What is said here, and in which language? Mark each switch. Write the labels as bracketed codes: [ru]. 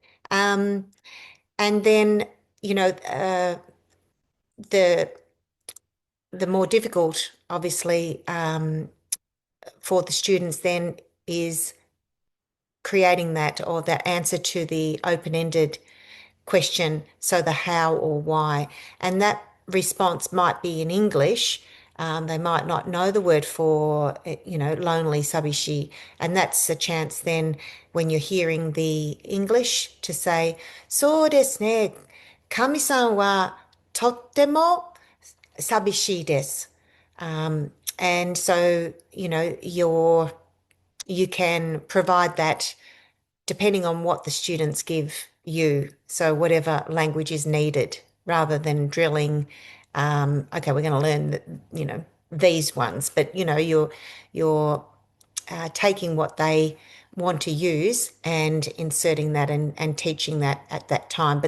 [en] And then, the the more difficult, obviously, for the students then is creating that or the answer to the open-ended question, so the how or why. And that response might be in English. They might not know the word for, lonely, sabishi. And that's a chance then when you're hearing the English to say, [ja] そうですね。神さんはとっても寂しいです. [en] And so, you can provide that depending on what the students give you. So whatever language is needed, rather than drilling, okay, we're going to learn, these ones, but you're taking what they want to use and inserting that and teaching that at that time.